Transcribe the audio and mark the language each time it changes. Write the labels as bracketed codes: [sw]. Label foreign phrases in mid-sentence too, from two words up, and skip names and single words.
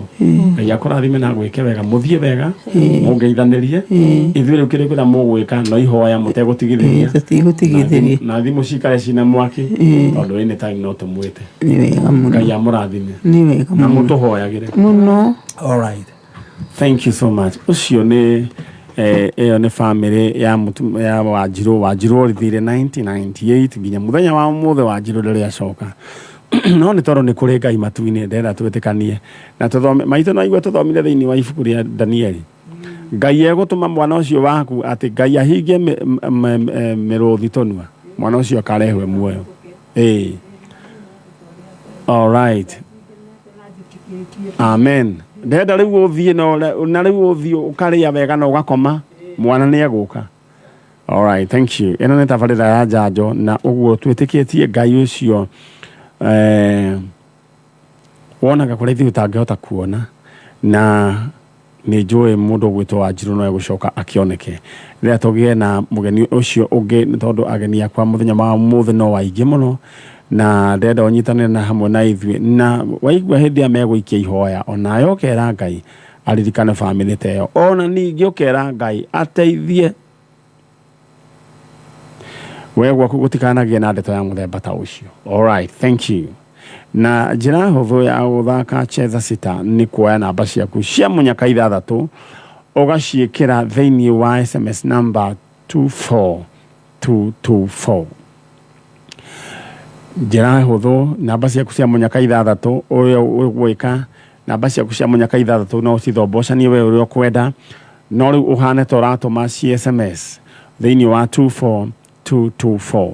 [ki] Ngai akũrathime na gwĩke wega, mũthiĩ wega, mũngeithanĩrie. Ithuĩ rĩu kĩrĩa kwĩna mũgwĩka no ihoya mũtegũtigithĩria. Tũtigũtigithĩria. Na thimũ cikare cina mwaki tondũ [en] any time [ki] no tũmwĩte. Nĩ wega mũno. Ngai amũrathime. Nĩ wega mũno. Na mũtũhoyagĩre. Mũno. [en] All right. Thank you so much. [ki] Ũcio nĩ ĩyo nĩ family ya Wanjirũ. Wanjirũ orithire 1998 nginya mũthenya wa ũmũthĩ Wanjirũ ndarĩ acoka. No nĩ tondũ nĩ kũrĩ Ngai matu-inĩ ndĩrenda twĩtĩkanie na tũthome maitũ no igua tũthomire thĩinĩ wa ibuku rĩa Danieli. Ngai egũtũma mwana ũcio waku atĩ Ngai ahingie mĩrũthi tũnua, mwana ũcio akarehwe muoyo. [en] All right. Amen. [ki] Ndĩrenda rĩu ũthiĩ na rĩu ũthiĩ ũkarĩa wega na ũgakoma, mwana nĩ egũka. [en] All right, thank you. [ki] Ĩno nĩ tabarĩra ya njanjo na ũguo twĩtĩkĩtie Ngai ũcio wonaga kũrĩa ithuĩ ũtangĩhota kuona, na ni njũĩ mũndũ gwĩtwo Wanjiru no egũcoka akĩoneke rĩrĩa tũgĩe na mũgeni ũcio ũngĩ tondũ ageni akwa mũthenya wa mũthĩ no waingĩ mũno na ndenda ũnyitanĩre na hamwe na ithuĩ na waigua hĩndĩ ĩrĩa megũikia ihoya ona yokera Ngai aririkane family ta ĩyo ona ningĩ ũkera Ngai ateithie we gwaku gũtikanagie na ndeto ya mũthemba ta ũcio. [en] Alright, thank you. [ki] Na njĩra hũthũ ya gũthaka Cheza Sita nĩ kuoya namba ciaku cia mũnyaka 6 ũgaciĩkĩra thĩinĩ wa [en] SMS number [ki] 24224. Njĩra hũthũ namba ciaku cia mũnyaka 6 ũrĩa ũgwĩka namba ciaku cia mũnyaka 6 no cithombocanie we ũrĩa ũkwenda no rĩu ũhane ta ũratũma SMS thĩinĩ wa 24224.